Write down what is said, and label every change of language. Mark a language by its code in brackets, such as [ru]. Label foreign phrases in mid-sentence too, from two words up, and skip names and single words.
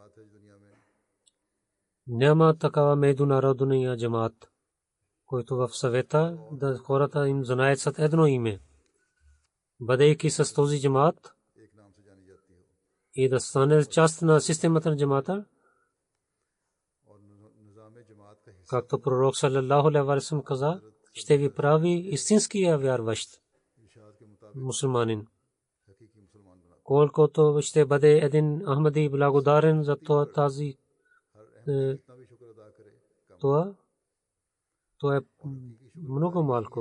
[bg] Няма такава международния джамаат, който в съвета да хората им знаят с едно име. Бъдейки с този джамаат и да стане част на системата на джамаата, както пророк [ar] صلى الله عليه وسلم [bg] каза, ще ви прави истинския вярващ мусулманин. Колкото ще бъде един ахмади благодарен за тази това е много малко.